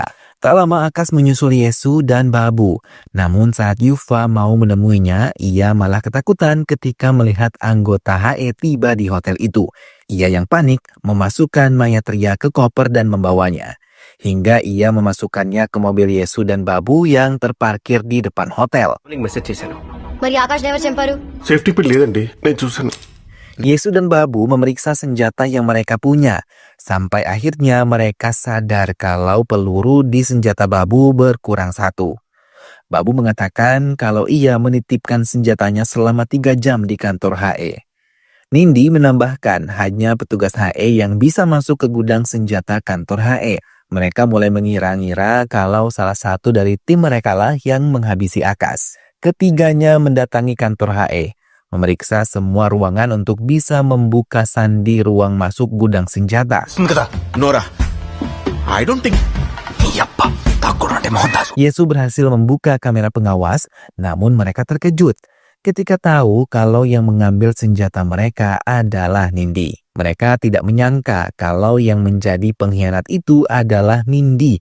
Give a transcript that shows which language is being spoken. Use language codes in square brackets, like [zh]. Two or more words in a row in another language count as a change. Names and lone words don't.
[id] Tak lama Akas menyusul Yesus dan Babu. Namun saat Yufa mau menemuinya, ia malah ketakutan ketika melihat anggota HE tiba di hotel itu. Ia yang panik memasukkan mayat Ria ke koper dan membawanya. Hingga ia memasukkannya ke mobil Yesus dan Babu yang terparkir di depan hotel. [te] మెసేజ్ చేశాను. మరి ఆకాష్ ఎవరు చంపారు? [en] safety pin [te] లేదండి, నేను చూశాను. [id] Yesus dan Babu memeriksa senjata yang mereka punya. Sampai akhirnya mereka sadar kalau peluru di senjata Babu berkurang 1. Babu mengatakan kalau ia menitipkan senjatanya selama 3 jam di kantor HE. Nindi menambahkan hanya petugas HE yang bisa masuk ke gudang senjata kantor HE. Mereka mulai mengira-ngira kalau salah satu dari tim mereka lah yang menghabisi Akas. Ketiganya mendatangi kantor HE, memeriksa semua ruangan untuk bisa membuka sandi ruang masuk gudang senjata. [en] నోరా, I don't think. [id] Yesus berhasil membuka kamera pengawas, namun mereka terkejut ketika tahu kalau yang mengambil senjata mereka adalah Nindi. Mereka tidak menyangka kalau yang menjadi pengkhianat itu adalah Nindi.